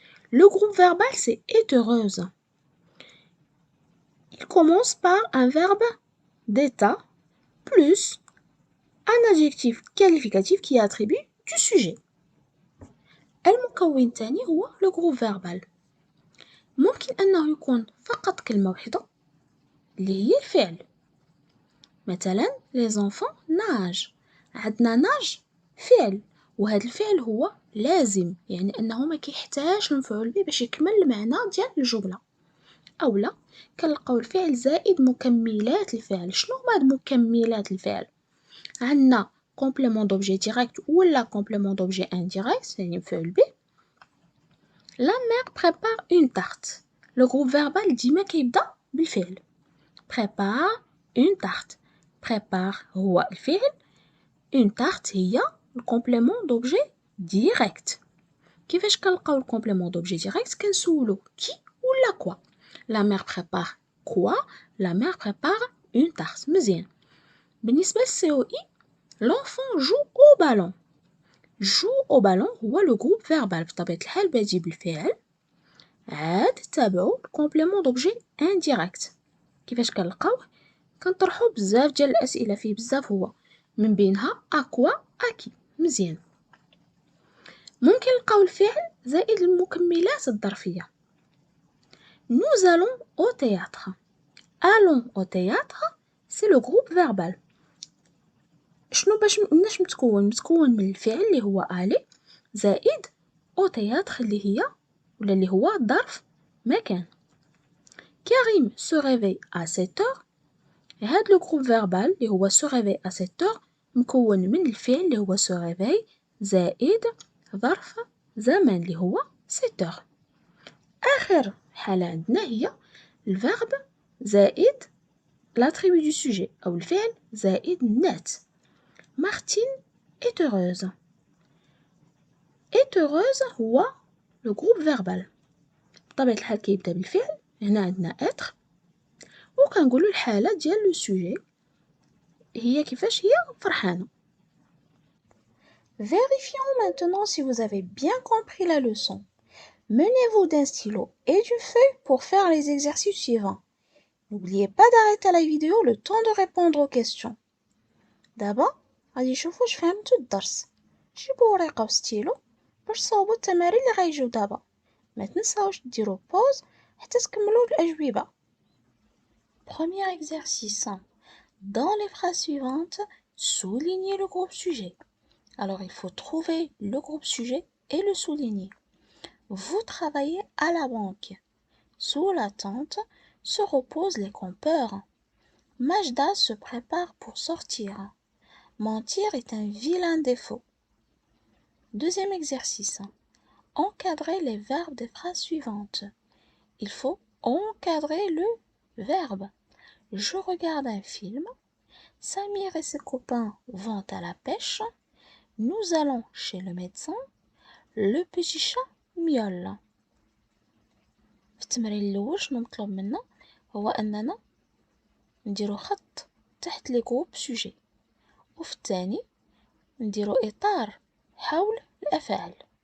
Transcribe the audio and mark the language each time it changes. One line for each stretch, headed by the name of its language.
French: Le groupe verbal, c'est est heureuse. Il commence par un verbe d'état plus un adjectif qualificatif qui est attribut du sujet.
Arabic: المكون الثاني هو
French: le groupe verbal.
Arabic: ممكن أنه يكون فقط كلمة واحدة اللي هي الفعل.
French: مثلا les enfants nagent.
Arabic: عندنا ناج فعل، وهذا الفعل هو لازم، يعني أنه ما كيحتاج المفعول به باش يكمل المعنى ديال الجملة. أولا كنلقاو الفعل زائد مكملات الفعل. شنو هما هاد مكملات الفعل؟ عندنا
French: complément d'objet direct
Arabic: ولا
French: complément d'objet indirect
Arabic: يعني مفعول به.
French: La mère prépare une tarte. Le groupe verbal
Arabic: ديما كيبدا بالفعل.
French: prépare une tarte.
Arabic: prépare هو الفعل.
French: une tarte
Arabic: هي الكومبليمون دوبجي ديريكت. كيفاش كنلقاو الكومبليمون دوبجي ديريكت؟ كنسولو كي ولا كوا.
French: la mère prépare quoi? la mère prépare une tarte.
Arabic: مزيان. بالنسبة للسي او اي
French: l'enfant joue au ballon. joue au ballon
Arabic: هو لو جروب فيربال بطبيعة الحال بادي بالفعل، عاد تابعو الكومبليمون دوبجي انديريكت. كيفاش كنلقاوه؟ كنطرحو بزاف ديال الأسئلة فيه بزاف، هو من بينها أكوا أكي. مزيان. ممكن نلقاو الفعل زائد المكملات الظرفية.
French: Nous allons au théâtre. Allons au théâtre c'est le groupe verbal.
Arabic: شنو باش متكون من الفعل اللي هو aller زائد
French: au théâtre
Arabic: اللي هو ظرف مكان.
French: كريم se réveille à 7 heures.
Arabic: هاد لو groupe verbal اللي هو
French: se réveille à 7 heures
Arabic: مكون من الفعل اللي هو se réveille زائد ظرف زمن اللي هو 7 heures. آخر حالة عندنا هي الفيرب زائد
French: l'attribut du sujet
Arabic: أو الفعل زائد النات.
French: Martine est heureuse. est heureuse هو le groupe verbal.
Arabic: بطبيعة الحال كيبدا بالفعل، هنا عندنا être وكنقولو الحالة ديال لو سوجي هي كيفاش هي فرحانة.
French: Vérifions maintenant si vous avez bien compris la leçon. Munez-vous d'un stylo et d'une feuille pour faire les exercices suivants. N'oubliez pas d'arrêter la vidéo le temps de répondre aux questions.
Arabic: دابا غادي نشوفو واش فهمتو الدرس. جيبو ورقة وستيلو باش تصاوبوا التمارين اللي غيجيو دابا. ما تنساوش ديروا بوز حتى تكملوا الأجوبة.
French: Premier exercice. Dans les phrases suivantes, soulignez le groupe sujet. Alors, il faut trouver le groupe sujet et le souligner. Vous travaillez à la banque. Sous la tente se reposent les compteurs. Majda se prépare pour sortir. Mentir est un vilain défaut. Deuxième exercice. Encadrez les verbes des phrases suivantes. Il faut encadrer le verbe. Je regarde un film. Samir et ses copains vont à la pêche. Nous allons chez le médecin. Le petit chat miaule.
Arabic: في التمرين الأول شنو مطلوب منا هو أننا نديرو خط تحت لي جروب سوجي، وفي الثاني نديرو إطار حول الأفعال.